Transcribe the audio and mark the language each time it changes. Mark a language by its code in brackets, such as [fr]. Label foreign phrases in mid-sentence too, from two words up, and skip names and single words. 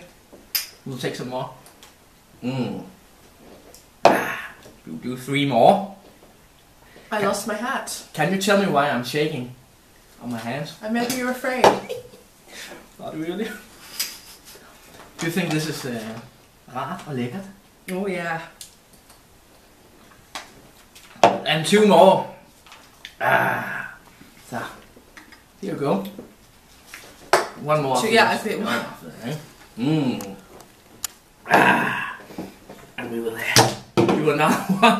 [en] We'll take some more. We'll do 3 more. I lost my hat. Can you tell me why I'm shaking on my hands? Maybe you're afraid. Not really. Do you think this is [da] rart og lækkert? [en] Oh, yeah. And 2 more. So, here you go. 1 more. Yeah, I think. And we will do another one.